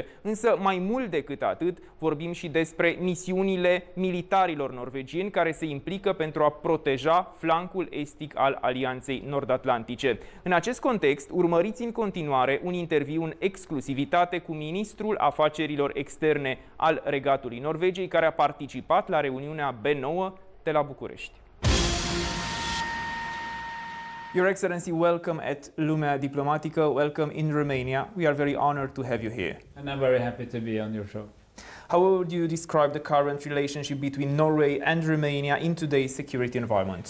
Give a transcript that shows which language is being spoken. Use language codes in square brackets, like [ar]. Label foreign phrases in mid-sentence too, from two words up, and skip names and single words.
[ro] Însă, mai mult decât atât, vorbim și despre misiunile militarilor norvegieni care se implică pentru a proteja flancul estic al Alianței Nord-Atlantice. În acest context, urmăriți în continuare un interviu în exclusivitate cu ministrul Afacerilor Externe al Regatului Norvegiei, care a participat la reuniunea B9 de la București. [en] Your Excellency, welcome at Lumea Diplomatică, welcome in Romania. We are very honored to have you here. And I'm very happy to be on your show. How would you describe the current relationship between Norway and Romania in today's security environment?